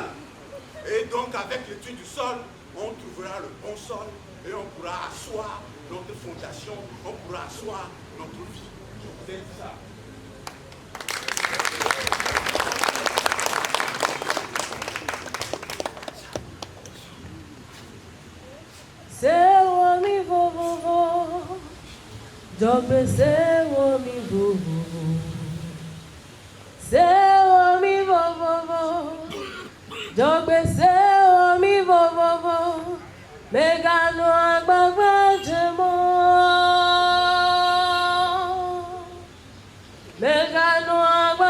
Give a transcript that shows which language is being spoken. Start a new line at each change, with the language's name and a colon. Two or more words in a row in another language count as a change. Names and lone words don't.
French: Et donc avec l'étude du sol, on trouvera le bon sol et on pourra asseoir notre fondation, on pourra asseoir notre vie. Je vous ai dit ça.
Ewe: Sewa mi vovovo, dobe sewa mi vovovo. Sewa mi vovovo, dobe sewa mi vovovo. Megano agbagba jemo, megano